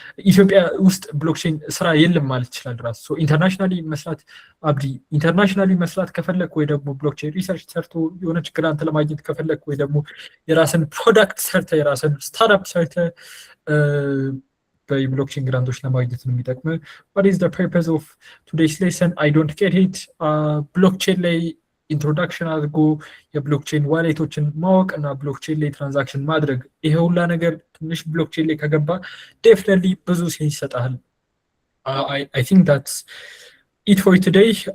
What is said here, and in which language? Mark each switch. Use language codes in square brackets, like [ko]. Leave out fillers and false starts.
[am] ኢትዮጵያ ውስጥ ብሎክቼን ስራ የለም ማለት ይችላል ራሱ። ሶ ኢንተርናሽናሊ መስራት አብዲ ኢንተርናሽናሊ መስራት ከፈለክ ወይ ደግሞ ብሎክቼን ሪሰርች ሰርቶ የሆነ ችግር አንተ ለማግኘት ከፈለክ ወይ ደግሞ የራስን ፕሮዳክት ሰርተ የራስን ስታርታፕ ሰርተ በብሎክቼን ግራንቶች ለማግኘት ነው የሚጠቅም። [en] what is the purpose of today's lesson? I don't get it. [am] ብሎክቼን ላይ ኢንትሮዳክሽን አድርጎ የብሎክቼን ዋሌቶችን ማወቅ እና ብሎክቼን ላይ ትራንዛክሽን ማድረግ ይሄ ሁላ ነገር ትንሽ ብሎክቼን ላይ ከገባ ዴፊኒትሊ ብዙ ሴንስ ይሰጣል። [en] I think that's it for today.